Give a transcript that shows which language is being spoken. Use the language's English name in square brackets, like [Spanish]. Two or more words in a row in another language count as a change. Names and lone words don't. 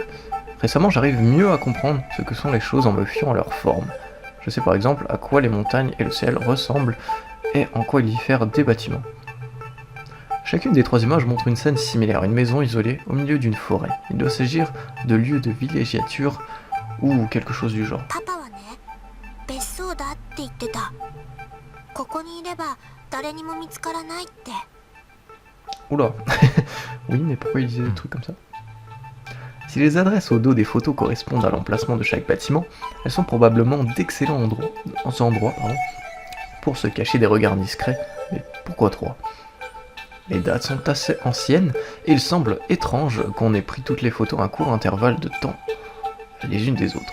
[French] Récemment, j'arrive mieux à comprendre ce que sont les choses en me fiant à leur forme. Je sais par exemple à quoi les montagnes et le ciel ressemblent et en quoi ils diffèrent des bâtiments. Chacune des 3 images montre une scène similaire, une maison isolée au milieu d'une forêt. Il doit s'agir de lieux de villégiature ou quelque chose du genre. [Japanese] パパはね、別荘だって言ってた。ここにいれば誰にも見つからないって。 [French] Oula. Oui, mais pourquoi il disait des trucs comme ça? Si les adresses au dos des photos correspondent à l'emplacement de chaque bâtiment, elles sont probablement d'excellents endroits pour se cacher des regards discrets. Mais pourquoi 3? Les dates sont assez anciennes et il semble étrange qu'on ait pris toutes les photos à un court intervalle de temps, les unes des autres.